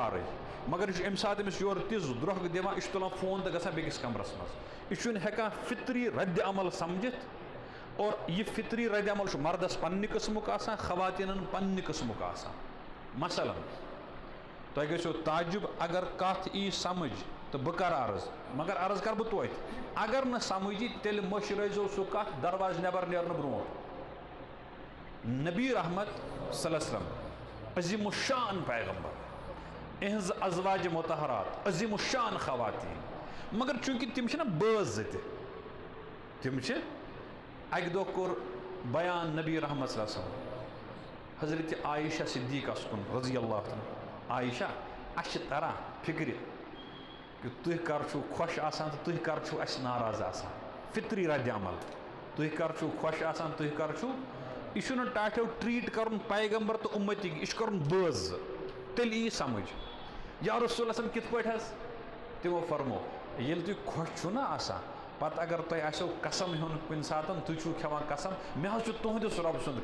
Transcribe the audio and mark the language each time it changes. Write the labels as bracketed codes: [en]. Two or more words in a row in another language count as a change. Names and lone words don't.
[ks] کارٕے مگر یہِ چھُ اَمہِ ساتہٕ أمِس یورٕ تِژھ درٛۄکھ دِوان یہِ چھُ تُلان فون تہٕ گژھان بیٚکِس کمرس منٛز یہِ چھُنہٕ ہٮ۪کان فطری رد عمل سمجھِتھ اور یہِ فطری رد عمل چھُ مردس پننہِ قٕسمُک آسان خواتیٖنن پننہِ قٕسمُک آسان مثلاً تۄہہِ گژھیو تعجب اگر کتھ یی سمجھ تہٕ بہٕ کرٕ عرض مگر عرض کرٕ بہٕ توتہِ اگر نہٕ سمجھ یی تیٚلہِ مٔشرٲیزیو سُہ کتھ دروازٕ نٮ۪بر نیرنہٕ برونٛٹھ نبی رحمت [ar] صلی اللہ علیہ وسلم [ks] عظیٖم الشان پیغمبر اِہنٛز ازواج مطہرات عظیٖم الشان خواتیٖن مگر چوٗنٛکہِ تِم چھِنہ بٲژ زٕ تہِ تِم چھِ اکہِ دۄہ کوٚر بیان نبی رحمت [ar] صلی اللہ علیہ وسلم [ks] حضرت عایشہ صدیقس کُن [ar] رضی اللہ عنہ [ks] عایشہ اَسہِ چھِ تران فِکرِ کہ تُہۍ کر چھُو خۄش آسان تہٕ تُہۍ کر چھُو اَسہِ ناراض آسان فطری رد عمل تُہۍ کر چھُو خۄش آسان تُہۍ کر چھُو یہِ چھُنہٕ ٹاٹھیو ٹرٛیٖٹ کرُن پیغمبر تہٕ اُمتی یہِ چھُ کرُن بٲژ زٕ تیٚلہِ یی سمجھ [ar] یا رسول اللہ [ks] کِتھ پٲٹھۍ حظ تِمو فرمو ییٚلہِ تُہۍ خۄش چھُو نا آسان پتہٕ اگر تۄہہِ آسیو قسم ہیوٚن کُنہِ ساتہٕ تُہۍ چھُو کھٮ۪وان قسم مےٚ حظ چھُ تُہنٛدِس رۄبہٕ سُنٛد